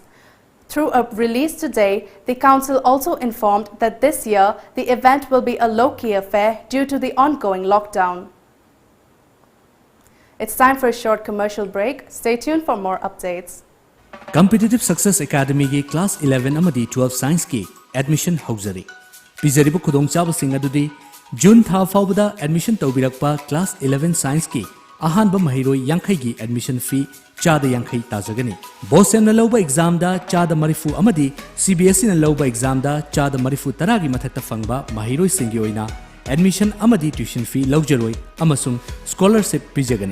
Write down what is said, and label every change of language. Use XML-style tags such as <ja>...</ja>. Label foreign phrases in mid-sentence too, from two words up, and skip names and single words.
<en>Through a release today, the Council also informed that this year the event will be a low-key affair due to the ongoing lockdown. It's time for a short commercial break. Stay tuned for more updates.</en> <mni>Competitive Success Academy ki Class 11 amadi 12 Science ki admission hauzari. Pizaribu khudong chabasing adudi June tha faubada admission taubirakpa Class 11 Science ki ahanba mahiroi yankhai gi</mni> <en>admission fee</en> <mni>chada yankhai tajagani. BOSEM na lauba exam da chada marifu amadi CBSE na lauba exam da chada marifu taragi mathakta fangba mahiroi singi oina admission amadi</mni> <en>tuition fee</en> <mni>laujaroi amasung scholarship pijagani.</mni>